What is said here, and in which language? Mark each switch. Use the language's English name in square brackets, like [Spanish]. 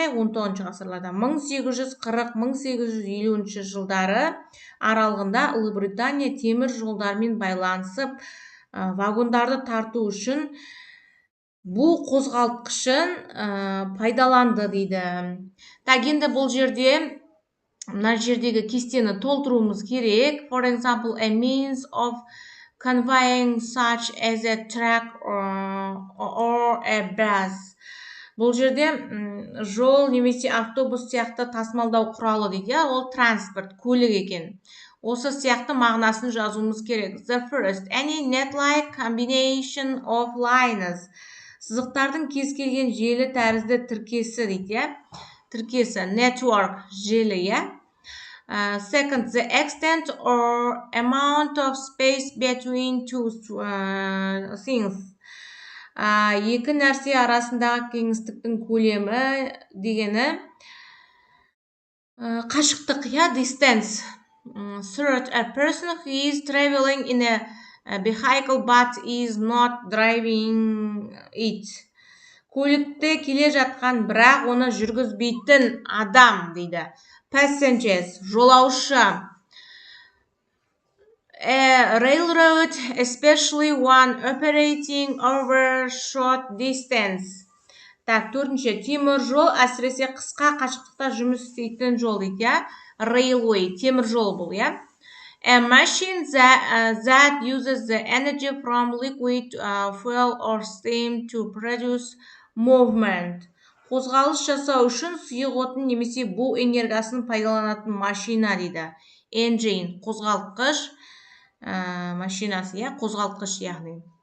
[Kazakh] 19 ғасырларда 1840-1850 жылдары аралығында Ұлыбритания темір жолдармен байланысып, вагондарды тарту үшін бұл қозғалтқышын пайдаланды дейді. Енді бұл жерде мына жердегі кестені толтыруымыз керек. [English] For example, a means of conveying such as a truck or a bus. [Kazakh] Бұл жерде жол немесе автобус сияқты тасымалдау құралы дейді, ол транспорт, көлік екен. Осы сияқты мағынасын жазуымыз керек. [English] The first, any net-like combination of lines. [Kazakh] Сызықтардың кез келген желі тәрізді тіркесі дейді. тіркесі network желі, иә. [English] Second, the extent or amount of space between two things. [Kazakh] Екі нәрсе арасындағы кеңістіктің көлемі дегені қашықтық, иә, distance. [English] Third, a person who is traveling in a vehicle but is not driving it. [Kazakh] Көлікте келе жатқан, бірақ оны жүргізбейтін адам дейді. [English] Passengers, [Kazakh] жолаушы. [English] A railroad, especially one operating over short distance. [Kazakh] Так, төртінші, темір жол, әсіресе қысқа қашықтықта жұмыс істейтін жол дейді, иә. Railway, темір жол бұл, иә. [English] A machine that uses the energy from liquid fuel or steam to produce movement. [Kazakh] Қозғалыс жасау үшін сұйық отын немесе бу энергиясын пайдаланатын машина дейді. Engine, қозғалтқыш машинасы, иә, қозғалтқыш яғни.